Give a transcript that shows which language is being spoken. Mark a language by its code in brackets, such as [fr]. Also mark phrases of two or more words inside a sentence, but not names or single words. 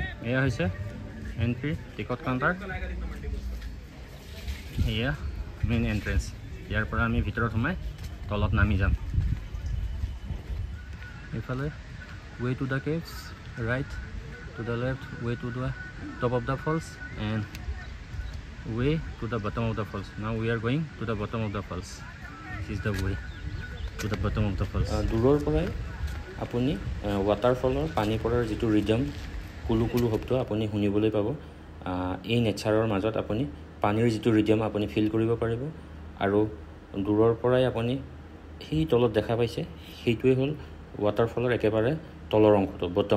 [as] এয়া হৈছে [en] entry ticket counter, [as] এয়া [en] main entrance. [as] ইয়াৰ পৰা আমি ভিতৰত সোমাই তলত নামি যাম। [en] এইফালে way to the caves, right to the left, way to the top of the falls and way to the bottom of the falls। Now we are going to the bottom of the falls. This is the way to the bottom of the falls. [as] দূৰৰ পৰাই আপুনি ৱাটাৰফলৰ পানী পৰাৰ যিটো ৰিডম, কুলু কুলু শব্দ আপুনি শুনিবলৈ পাব। এই নেচাৰৰ মাজত আপুনি পানীৰ যিটো ৰিডম আপুনি ফিল কৰিব পাৰিব। আৰু দূৰৰ পৰাই আপুনি সেই তলত দেখা পাইছে, সেইটোৱে হ'ল ৱাটাৰফলৰ একেবাৰে তলৰ অংশটো, বটম।